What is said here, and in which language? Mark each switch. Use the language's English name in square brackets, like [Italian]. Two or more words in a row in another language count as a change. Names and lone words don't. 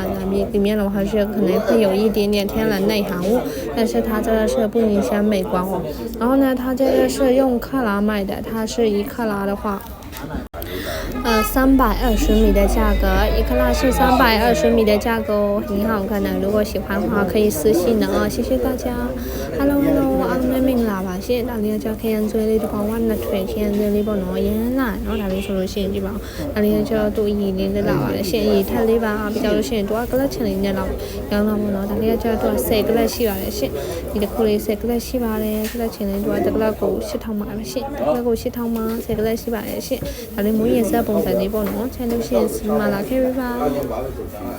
[Chinese] 里面的话是可能会有一点点天然内含物，但是它这个是不影响美观哦。然后呢，它这个是用克拉卖的，它是1克拉的话，320米的价格，1克拉是320米的价格哦，很好看的。如果喜欢的话，可以私信的啊，谢谢大家。Hello， [Burmese] အားလုံးမင်္ဂလာပါရှင်။ဒါလေးကခရမ်းကျွဲလေးတစ်ကောင်က2ထွေခရမ်းကျွဲလေးပေါ့နော်။ရမ်းလာနော်။ဒါလေးဆိုလို့ရှိရင်ဒီပါ။ဒါလေးကကျတော့သူ့အရည်လေးလာပါတယ်ရှင်။အရည်ထက်လေးပါပြီးကြလို့ရှိရင်သူကကလပ်ချင်လေးနဲ့တော့ရောင်းလာပေါ့နော်။ဒါလေးကကျတော့10ကလပ်ရှိပါတယ်ရှင်။ဒီတစ်ခုလေး10ကလပ်ရှိပါတယ်။ကလပ်ချင်လေးသူကတစ်ကလပ်ကို8000ပါပဲရှင်။တစ်ကလပ်ကို8000ပါ10ကလပ်ရှိပါတယ်ရှင်။ဒါလေးမွေးရင်စက်ပုံစံလေးပေါ့နော်။ချန်လို့ရှိရင်စီမလာခဲ့ပြီပါ။